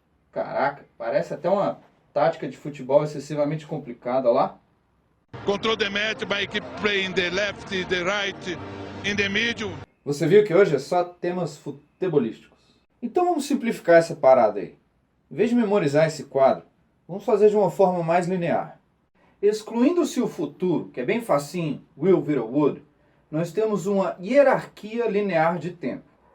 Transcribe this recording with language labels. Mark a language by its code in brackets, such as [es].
[pt] Caraca, parece até uma tática de futebol excessivamente complicada, olha lá. [en] Control the match by keep playing the left, the right, in the middle. [pt] Você viu que hoje é só temas futebolísticos. Então vamos simplificar essa parada aí. Em vez de memorizar esse quadro, vamos fazer de uma forma mais linear. Excluindo-se o futuro, que é bem facinho, will vira would, nós temos uma hierarquia linear de tempo.